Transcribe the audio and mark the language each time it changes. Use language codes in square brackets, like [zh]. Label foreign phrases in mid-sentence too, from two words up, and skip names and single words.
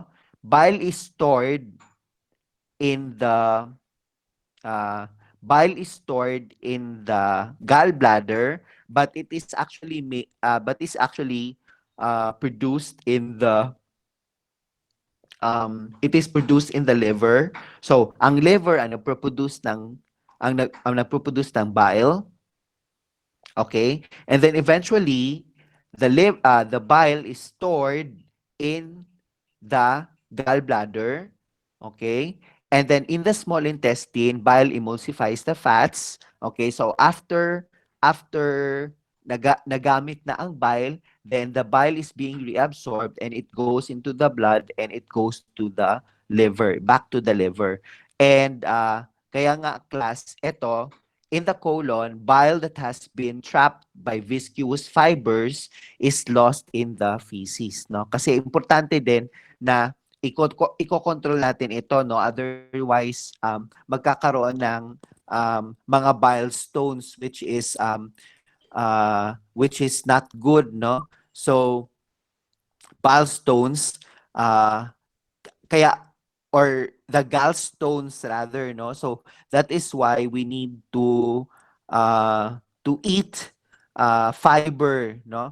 [en] Bile is stored in the uh, gallbladder, but is actually produced in the it is produced in the liver. [tl] So ang liver ang nagproproduce ng bile. [en] Okay? And then eventually, the bile is stored in the gallbladder. Okay? And then in the small intestine, bile emulsifies the fats. Okay? So after [tl] nagamit na ang bile, [en] then the bile is being reabsorbed and it goes into the blood and it goes to the liver, back to the liver. [tl] And kaya nga class, ito, [en] in the colon, bile that has been trapped by viscous fibers is lost in the feces, no? [tl] Kasi importante din na iko-control natin ito, no? Otherwise, magkakaroon ng mga bile stones, [en] which is not good, [tl] no? [en] So bile stones, kaya or the gallstones rather, no? So that is why we need to eat fiber, no?